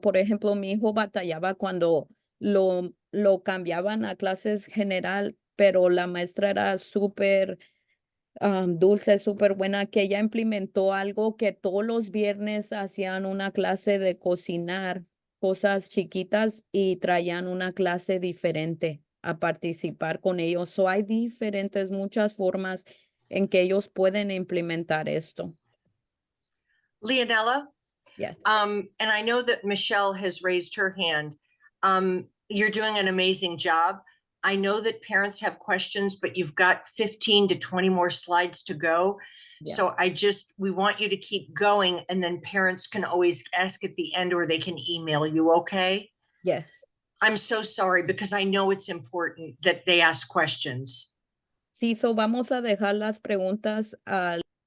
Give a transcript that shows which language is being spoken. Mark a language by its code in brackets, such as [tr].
[es] Por ejemplo, mi hijo batallaba cuando lo cambiaban a clases general, pero la maestra era súper dulce, súper buena, que ella implementó algo que todos los viernes hacían una clase de cocinar cosas chiquitas y traían una clase diferente a participar con ellos. So hay diferentes, muchas formas en que ellos pueden implementar esto. [en] Leonella, Yes. and I know that Michelle has raised her hand. You're doing an amazing job. I know that parents have questions, but you've got 15 to 20 more slides to go. Yeah. So we want you to keep going, and then parents can always ask at the end or they can email you, okay? Yes. I'm so sorry because I know it's important that they ask questions. [es] Sí, so vamos a dejar las preguntas al